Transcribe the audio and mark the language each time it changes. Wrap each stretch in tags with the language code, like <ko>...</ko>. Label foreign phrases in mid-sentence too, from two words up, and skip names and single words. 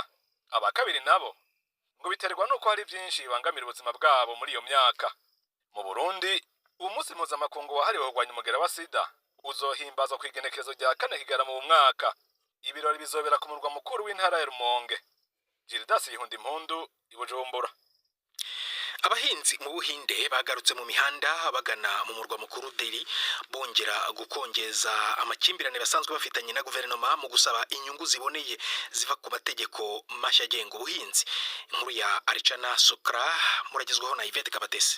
<rw>Abakabiri nabo ngo biterwa nuko hari byinshi bibangamira ubuzima bwabo muri iyo myaka.</rw> <rn>Mu Burundi umunsi mpuzamakungu wahariwe kurwanya umugera wa sida uzohimbazwa ku igenekerezo rya 4 Kigarama mu mwaka. Ibirori bizobera ku murwa mukuru w'intara ya Rumonge. Gildas Ihundi Mpundu i Bujumbura.</rn> <rw>Abahinzi mu Buhinde bagarutse mu mihanda bagana mu murwa mukuru Delhi bongera gukongeza amakimbirane basanzwe bafitanye na guverinoma mu gusaba inyungu ziboneye ziva ku mategeko mashya agenga ubuhinzi. Inkuru ya Arichana Sukra muragezwaho na Yvette Kabatesi.</rw>